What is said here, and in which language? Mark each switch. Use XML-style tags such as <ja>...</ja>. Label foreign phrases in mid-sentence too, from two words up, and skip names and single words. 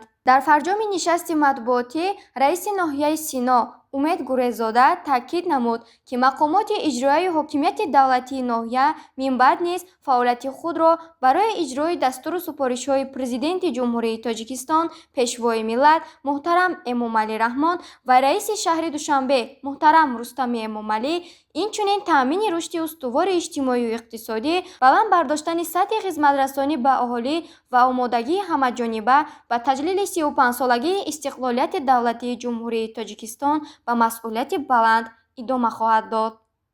<tg>در فرجام نشست مطبوعاتی رئیس ناحیه سینا امید گورزاده تاکید نمود که مقامات اجرایی حاکمیت دولتی ناحیه من بعد نیز فعالیت خود را برای اجرای دستور و سفارش‌های پرزیدنت جمهوری تاجیکستان، پیشوای ملت محترم امامعلی رحمان و رئیس شهر دوشنبه муҳтарам Рустами Эмомалӣ инчунин таъмини рушди устувори иҷтимоию иқтисодӣ, баланд бардоштани сатҳи хизматрасонӣ ба аҳолӣ ва омодагии ҳамаҷониба ба таҷлили 35-солагии истиқлолияти давлатии ҷумҳурии Тоҷикистон ба масъулияти баланд идома хоҳад дод.</tg>